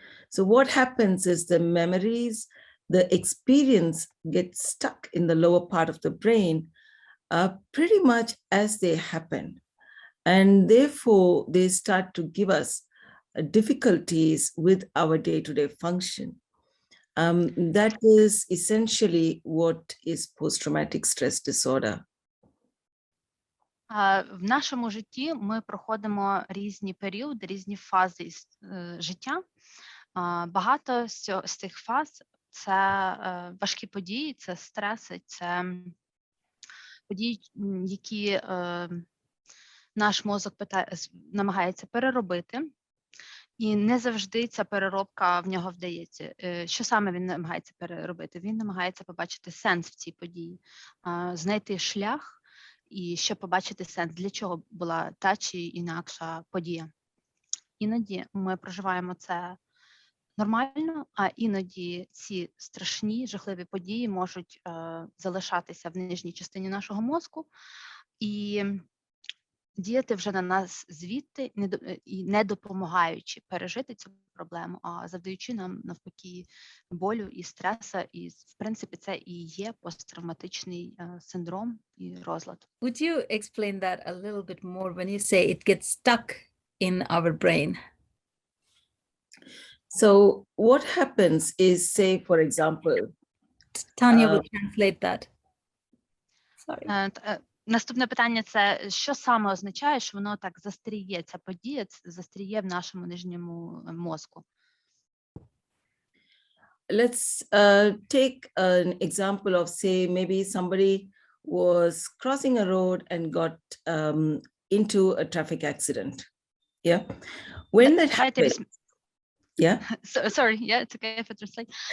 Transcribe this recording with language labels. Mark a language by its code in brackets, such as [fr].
[en] So what happens is the memories, the experience gets stuck in the lower part of the brain pretty much as they happen. And therefore, they start to give us difficulties with our day-to-day function. That is essentially what is post-traumatic stress disorder. [uk] В нашому житті ми проходимо різні періоди, різні фази життя. Багато з цих фаз – це важкі події, це стреси, це події, які наш мозок намагається переробити. І не завжди ця переробка в нього вдається. Що саме він намагається переробити? Він намагається побачити сенс в цій події, знайти шлях і ще побачити сенс, для чого була та чи інакша подія. Іноді ми проживаємо це нормально, а іноді ці страшні, жахливі події можуть залишатися в нижній частині нашого мозку і діяти вже на нас звідти, не допомагаючи пережити цю проблему, а завдаючи нам навпаки болю і стресу. І, в принципі, це і є посттравматичний синдром і розлад. [en] Would you explain that a little bit more when you say it gets stuck in our brain? So what happens is, say, for example, Tanya will translate that. Sorry. [uk] Наступне питання – це що саме означає, що воно так застріє, ця подія застріє в нашому нижньому мозку? [en] Let's take an example of, say, maybe somebody was crossing a road and got into a traffic accident. Yeah. When that happens, yeah. Sorry, yeah, it's okay if I translate.